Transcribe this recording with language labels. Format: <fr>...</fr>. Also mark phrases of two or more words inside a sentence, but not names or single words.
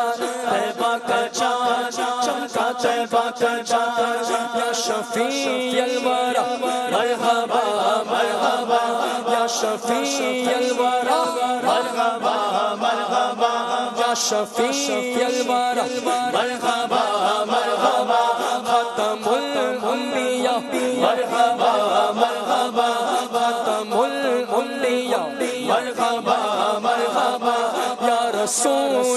<ur>طیبہ کا چاند چمکا، طیبہ کا چاند،</ur> <ar>یا شفیع الورا مرحبا مرحبا، یا شفیع الورا مرحبا مرحبا، یا شفیع الورا مرحبا مرحبا، ختم الانبیاء مرحبا مرحبا، ختم الانبیاء مرحبا مرحبا، یا رسول</ar>